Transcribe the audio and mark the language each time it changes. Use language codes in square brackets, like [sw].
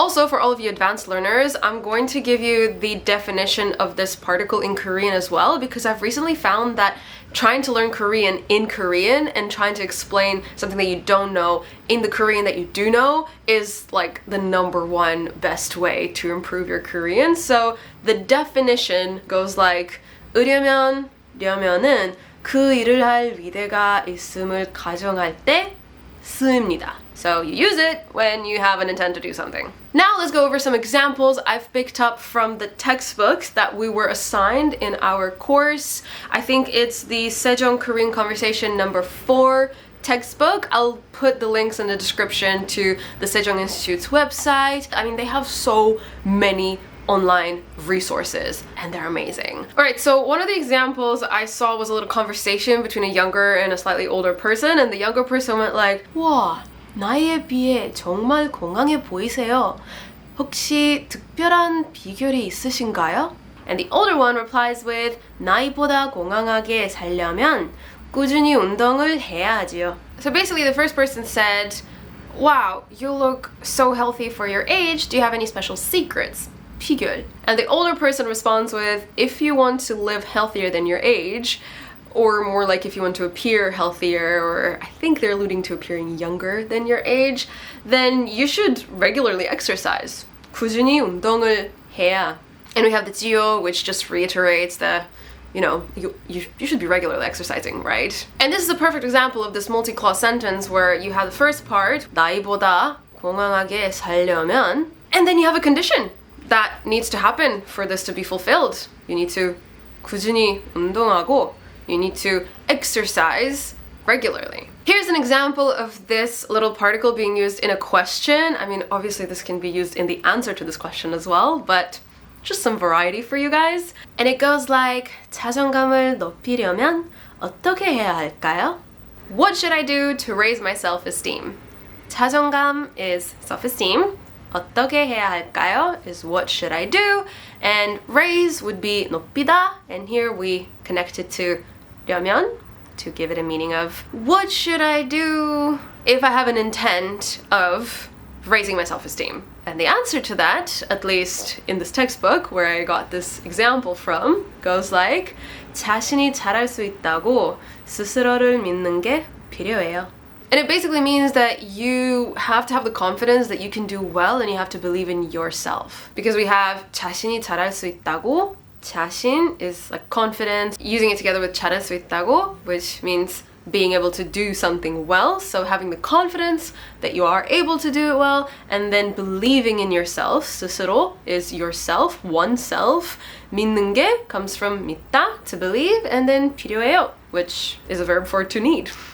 [en] Also, for all of you advanced learners, I'm going to give you the definition of this particle in Korean as well, because I've recently found that trying to learn Korean in Korean and trying to explain something that you don't know in the Korean that you do know is like the #1 best way to improve your Korean. So the definition goes like [ko] 으려면, 려면은 그 일을 할 의대가 있음을 가정할 때 쓰입니다. [en] So you use it when you have an intent to do something. Now let's go over some examples I've picked up from the textbooks that we were assigned in our course. I think it's the Sejong Korean Conversation number 4 textbook. I'll put the links in the description to the Sejong Institute's website. I mean, they have so many online resources and they're amazing. Alright, so one of the examples I saw was a little conversation between a younger and a slightly older person, and the younger person went like, [ko] 와, 나이에 비해 정말 건강해 보이세요. 혹시 특별한 비결이 있으신가요? [en] And the older one replies with, [ko] 나이보다 건강하게 살려면 꾸준히 운동을 해야 하지요. [en] So basically the first person said, wow, you look so healthy for your age. Do you have any special secrets? [ko] 비결. [en] And the older person responds with, if you want to live healthier than your age, or more like if you want to appear healthier, or I think they're alluding to appearing younger than your age, then you should regularly exercise. [ko] 꾸준히 운동을 해야. [en] And we have the 지요, which just reiterates the, you know, you should be regularly exercising, right? And this is a perfect example of this multi-clause sentence where you have the first part, [ko] 나이보다 건강하게 살려면, [en] and then you have a condition that needs to happen for this to be fulfilled. You need to [ko] 꾸준히 운동하고, [en] you need to exercise regularly. Here's an example of this little particle being used in a question. I mean, obviously this can be used in the answer to this question as well, but just some variety for you guys. And it goes like, [ko] 자존감을 높이려면 어떻게 해야 할까요? [en] What should I do to raise my self-esteem? 자존감 is self-esteem. 어떻게 해야 할까요? Is what should I do? And raise would be 높이다. And here we connect it to 려면 to give it a meaning of what should I do if I have an intent of raising my self-esteem? And the answer to that, at least in this textbook where I got this example from, goes like [ko] 자신이 잘할 수 있다고 스스로를 믿는 게 필요해요. [en] And it basically means that you have to have the confidence that you can do well and you have to believe in yourself. Because we have [ko] 자신이 잘할 수 있다고. [en] 자신 is like confidence, using it together with [ko] 잘할 수 있다고, [en] which means being able to do something well, so having the confidence that you are able to do it well, and then believing in yourself. 스스로 is yourself, oneself. 믿는 게 comes from 믿다, to believe, and then 필요해요, which is a verb for to need.